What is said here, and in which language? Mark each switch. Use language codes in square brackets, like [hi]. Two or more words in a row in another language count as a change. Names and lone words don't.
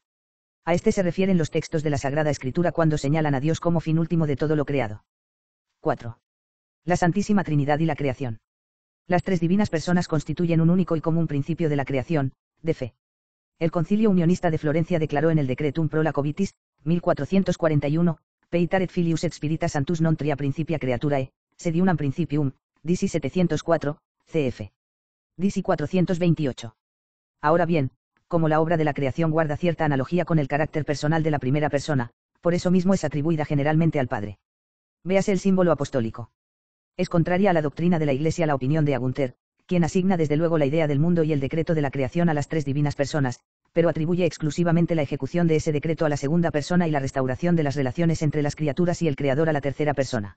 [es] A este se refieren los textos de la Sagrada Escritura cuando señalan a Dios como fin último de todo lo creado. 4. La Santísima Trinidad y la creación. Las tres divinas personas constituyen un único y común principio de la creación, de fe. El Concilio Unionista de Florencia declaró en el [la] Decretum pro Lacovitis, 1441, Peitaret filius et spiritus sanctus non tria principia creaturae, sed unam principium, [es] Disi 704, cf. Disi 428. Ahora bien, como la obra de la creación guarda cierta analogía con el carácter personal de la primera persona, por eso mismo es atribuida generalmente al Padre. Véase el símbolo apostólico. Es contraria a la doctrina de la Iglesia la opinión de Gunther, quien asigna desde luego la idea del mundo y el decreto de la creación a las tres divinas personas, pero atribuye exclusivamente la ejecución de ese decreto a la segunda persona y la restauración de las relaciones entre las criaturas y el Creador a la tercera persona.